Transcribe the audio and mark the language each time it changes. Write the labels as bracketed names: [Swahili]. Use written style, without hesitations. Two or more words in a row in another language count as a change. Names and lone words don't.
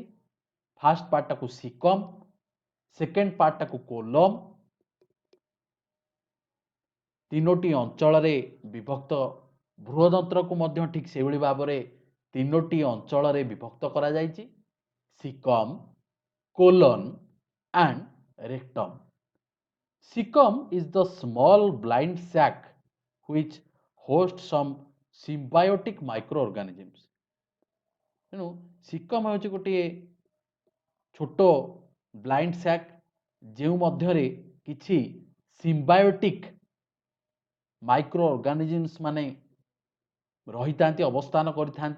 [English] first partଟାକୁ [Odia] ସିକମ୍, [English] second partଟାକୁ [Odia] କୋଲମ୍, ତିନୋଟି ଅଞ୍ଚଳରେ ବିଭକ୍ତ। ବୃହଦନ୍ତ୍ରକୁ ମଧ୍ୟ ଠିକ୍ ସେଭଳି ଭାବରେ ତିନୋଟି ଅଞ୍ଚଳରେ ବିଭକ୍ତ କରାଯାଇଛି, ସିକମ୍, କୋଲନ୍ [English] and rectum। Cecum is the small blind sac which hosts some symbiotic microorganisms। [Odia] ତେଣୁ ସିକମ୍ ହେଉଛି ଗୋଟିଏ ଛୋଟ [English] blind sac, [Odia] ଯେଉଁ ମଧ୍ୟରେ କିଛି [English] symbiotic micro organisms [Odia] ମାନେ ରହିଥାନ୍ତି, ଅବସ୍ଥାନ କରିଥାନ୍ତି।